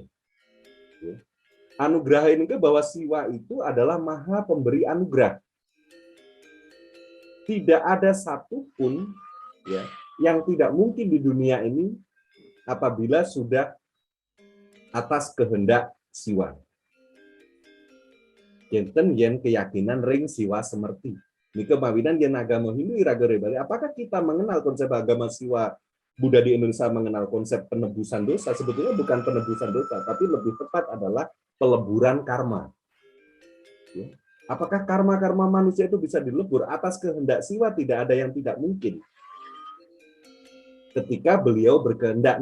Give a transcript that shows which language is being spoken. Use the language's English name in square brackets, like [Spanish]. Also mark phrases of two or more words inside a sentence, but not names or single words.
[Indonesian] Anugraha ini bahwa Siwa itu adalah maha pemberi anugerah. Tidak ada satupun ya, yang tidak mungkin di dunia ini apabila sudah atas kehendak Siwa. [Balinese] Yen yen keyakinan ring Siwa semerti. Nika mawinan yen agama Hindu iraga rebali. [Indonesian] Apakah kita mengenal konsep agama Siwa Buddha di Indonesia mengenal konsep penebusan dosa? Sebetulnya bukan penebusan dosa, tapi lebih tepat adalah peleburan karma. Ya. Apakah karma-karma manusia itu bisa dilebur atas kehendak Siwa? Tidak ada yang tidak mungkin. Ketika beliau berkehendak.